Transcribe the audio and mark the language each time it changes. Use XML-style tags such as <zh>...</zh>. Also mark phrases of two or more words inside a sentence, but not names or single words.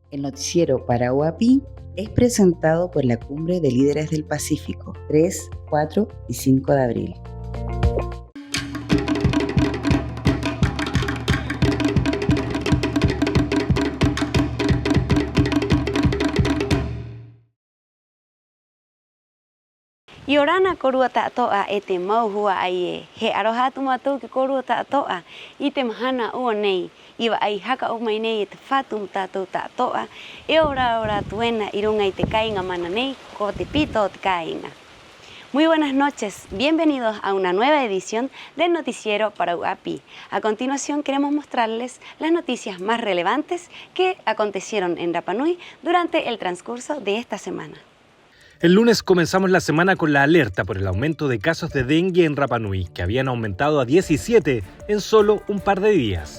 <es>El noticiero para UAPI es presentado por la Cumbre de Líderes del Pacífico, 3, 4 y 5 de abril.</es> <rap>Y orana korua ta'toa ete mau hua ai he aroha tumatu ke korua ta'toa ite mahana uonei iwa ai haka umainei ete fatum ta'toa e ora tuena irunga ite kainga mananei ko te pito te kainga.</rap> <es>Muy buenas noches, bienvenidos a una nueva edición del noticiero para UAPI. A continuación queremos mostrarles las noticias más relevantes que acontecieron en Rapa Nui durante el transcurso de esta semana. El lunes comenzamos la semana con la alerta por el aumento de casos de dengue en Rapa Nui, que habían aumentado a 17 en solo un par de días.</es>